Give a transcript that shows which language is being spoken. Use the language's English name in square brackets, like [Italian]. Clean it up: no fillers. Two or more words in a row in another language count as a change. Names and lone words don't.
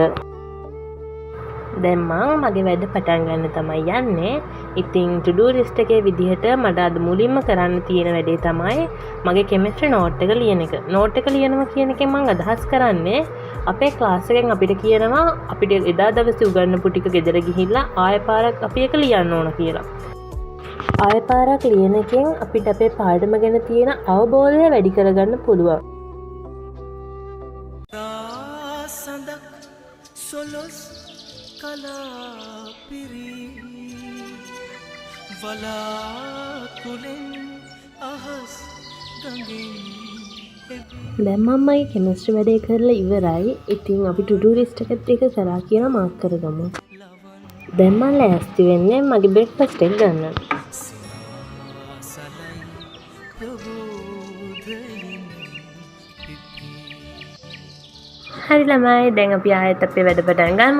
[Sinhala] දැන් මම මගේ වැඩ පටන් ගන්න තමයි යන්නේ. ඉතින් [English] to do list [Sinhala] එකේ විදිහට මට අද මුලින්ම කරන්න තියෙන වැඩේ තමයි මගේ [English] chemistry note [Sinhala] එක ලියන එක. note එක ලියනවා කියන එකෙන් මම අදහස් කරන්නේ අපේ ක්ලාස් එකෙන් අපිට කියනවා අපිට එදා දවසේ උගන්වපු ටික ගෙදර ගිහිල්ලා ආයෙ පාරක් අපි ඒක ලියන්න ඕන කියලා. ආයෙ පාරක් ලියන එකෙන් අපිට අපේ පාඩම ගැන තියෙන අවබෝධය වැඩි කරගන්න පුළුවන්. solos kalapiri walakulen ahas gangin දැන් මම මගේ කෙමිස්ට්‍රි වැඩේ කරලා ඉවරයි. ඉතින් අපි [English] to do list [Sinhala] එකත් එක කරා කියලා මාක් කරගමු. දැන් මම ලෑස්ති වෙන්නේ මගේ බ්‍රෙක්ෆාස්ට් එක ගන්න. හරි ළමයි, දැන් අපි ආයෙත් අපේ වැඩ පටන් ගමු.